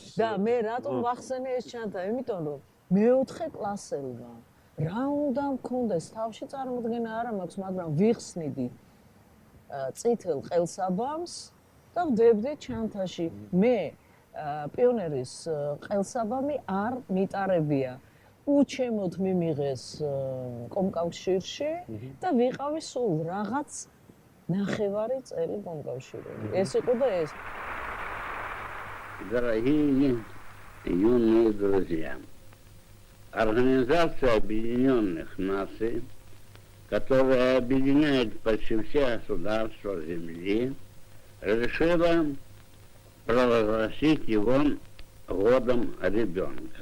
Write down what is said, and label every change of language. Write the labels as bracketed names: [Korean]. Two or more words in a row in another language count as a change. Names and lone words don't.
[Georgian] და მე რატომ ვახსენე ეს ჩანთა? იმიტომ რომ მეოთხე კლასელმა რა უნდა მქონდეს თავში წარმოდგენა არ მაქვს, მაგრამ ვიხსნიდი წითელ ყელსაბამს და ვდებდი ჩანთაში. მე პიონერის ყელსაბამი არ მიტარებია. უჩემოდ მიმიღეს კომკავშირში და ვიყავი სულ რაღაც ნახევარი წელი კომკავშირში. ეს იყო და ეს. [Russian] Дорогие юные друзья, Организация Объединенных Наций, которая объединяет почти все государства Земли, решила провозгласить его годом ребенка.